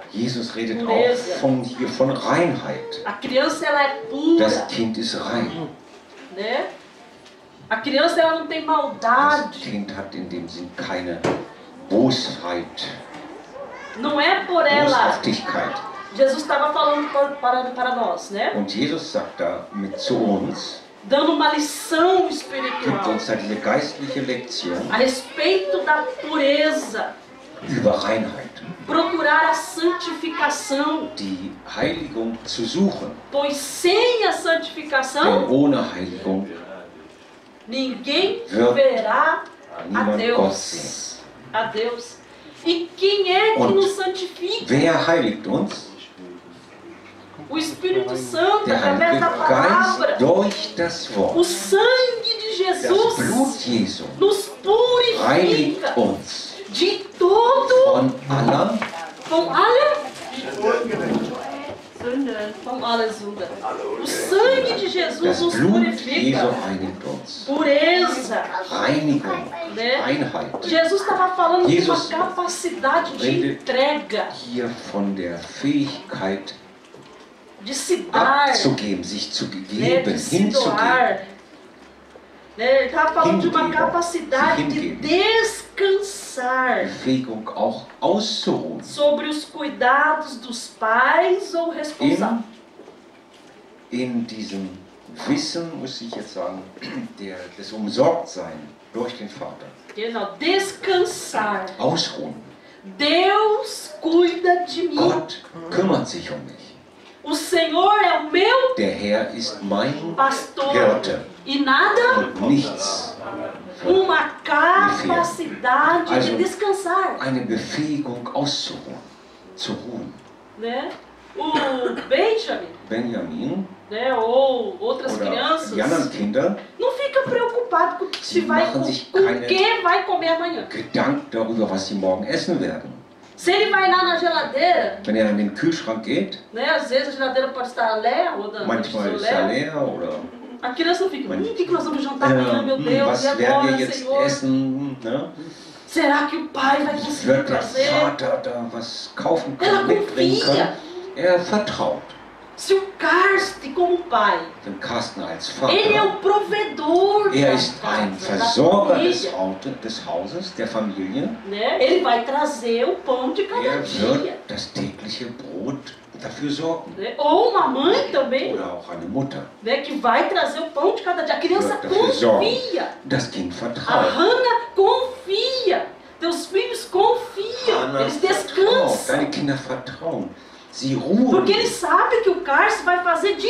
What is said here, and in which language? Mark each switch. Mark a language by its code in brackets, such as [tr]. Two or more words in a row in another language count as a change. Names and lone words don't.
[de] Jesus redet [pt] Pureza. [de] auch hier von Reinheit. [pt] A criança ela é pura, [de] Das Kind ist rein. [pt] né? A criança ela não tem [de] Das [pt] maldade. [de] Kind hat in dem Sinn keine Bosheit, [pt] Não é por ela. [de] Boshaftigkeit. [pt] Jesus estava falando para nós, né? [de] Und Jesus sagt da mit zu uns, [pt] Dando uma lição [de] gibt [pt] espiritual [de] uns da diese geistliche Lektion [pt] a respeito da pureza. [de] über Reinheit. [pt] Procurar a santificação, [de] Die Heiligung zu suchen. [pt] pois sem a [de] Denn [pt] santificação [de] ohne Heiligung [pt] ninguém [de] Wird [pt] verá a [de] niemand Gott sehen. [pt] Deus. A Deus. E quem é que [de] Und [pt] nos santifica? [de] Wer heiligt uns? [pt] O Espírito Santo, [de] Der [pt] através [de] Heilige [pt] da palavra. [de] Geist durch das [pt] O [de] Wort. [pt] sangue de [de] Das Blut [pt] Jesus [de] Jesu [pt] nos [de] reinigt [pt] purifica [de] uns [pt] de todo [de] von aller von aller Sünde. [pt] O sangue de Jesus [de] Das [pt] nos [de] Blut Jesu [pt] purifica. [de] reinigt uns. [pt] Pureza. [de] Reinigung, [pt] Né? [de] Einheit. [pt] Jesus estava falando de uma [de] Jesus [pt] capacidade de [de] redet [pt] entrega, [de] Hier von der Fähigkeit [pt] de se dar, [de] abzugeben, sich zu [pt] né? [de] geben, [pt] De se [de] hinzugeben. [pt] doar. Né? Ele estava falando de uma [de] Hingeben. [pt] capacidade Se de [de] hingeben. [pt] descansar [de] Befähigung auch auszuruhen. [pt] sobre os cuidados dos pais ou responsáveis. [de] In diesem Wissen, muss ich jetzt sagen, des Umsorgtsein durch den Vater. Genau, [pt] descansar. [de] Ausruhen. [pt] Deus cuida de mim. [de] Gott kümmert sich um mich. [pt] O Senhor é o meu [de] Der Herr ist mein [pt] pastor. [de] Hirte. [pt] E nada, [de] Und nichts. [pt] uma capacidade [de] Also, [pt] de descansar. [de] Eine Befähigung auszuruhen. Zu ruhen. [pt] Né? O Benjamin né, ou outras [de] oder [pt] crianças [de] die anderen Kinder [pt] não fica preocupado com, se vai, [de] machen sich [pt] com [de] keine [pt] que vai comer amanhã. [de] Gedanken darüber, was sie morgen essen werden. [pt] Se ele vai lá na geladeira, [de] Wenn in den Kühlschrank geht, [pt] né, às vezes a geladeira pode estar leer ou da [de] manchmal ist er leer oder [pt] a criança não fica, o que nós vamos jantar amanhã, meu Deus, [de] was [pt] e [de] werden wir [pt] agora, [de] jetzt [pt] Senhor? [de] essen? Ne? [pt] Será que o pai vai conseguir [de] Wird der [pt] fazer? [de] Vater da was kaufen [pt] Ela [de] können, mitbringen [pt] confia. [de] können? Er vertraut. [pt] Se o Karsten, como pai, [de] Dem Carsten als [pt] ele é [de] Vater, [pt] o provedor [de] er [pt] da [de] ist ein [pt] casa, da [de] Versorger [pt] família, [de] des Hauses, der Familie. [pt] né? Ele vai trazer o pão de cada [de] Er [pt] dia. [de] wird das tägliche Brot dafür sorgen. [pt] Né? Ou uma mãe também, [de] Oder auch eine Mutter. [pt] né, que vai trazer o pão de cada dia. A criança [de] Wird dafür sorgen. [pt] confia. [de] Das Kind [pt] A [de] vertraut. [pt] Hannah confia. Teus filhos confiam. [de] Hannah [pt] Eles [de] vertraut. [pt] descansam. [de] Deine Kinder vertrauen. Sie ruhen. [pt] Porque eles sabem que o Carson vai fazer de